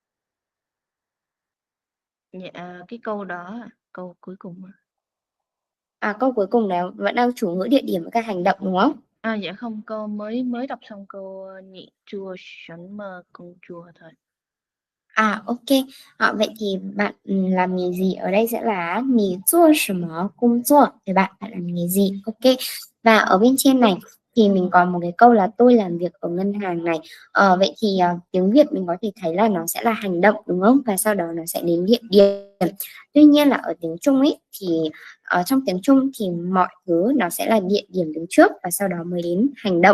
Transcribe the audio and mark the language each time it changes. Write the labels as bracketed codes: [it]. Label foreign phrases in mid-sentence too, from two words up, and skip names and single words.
[vi] Dạ cái câu đó, câu cuối cùng á. Câu cuối cùng là vẫn đang chủ ngữ, địa điểm với cả hành động, đúng không? Dạ không, câu mới mới đọc xong câu [zh] 你做什么工作 [vi] thôi. Ok. Vậy thì bạn làm nghề gì ở đây sẽ là [zh] "你做什么工作" [vi] thì bạn bạn làm nghề gì? Ok. Và ở bên trên này thì mình còn một cái câu là "tôi làm việc ở ngân hàng" này. Vậy thì tiếng Việt mình có thể thấy là nó sẽ là hành động, đúng không? Và sau đó nó sẽ đến địa điểm. Tuy nhiên là ở tiếng Trung ấy thì ở trong tiếng Trung thì mọi thứ nó sẽ là địa điểm đứng trước và sau đó mới đến hành động.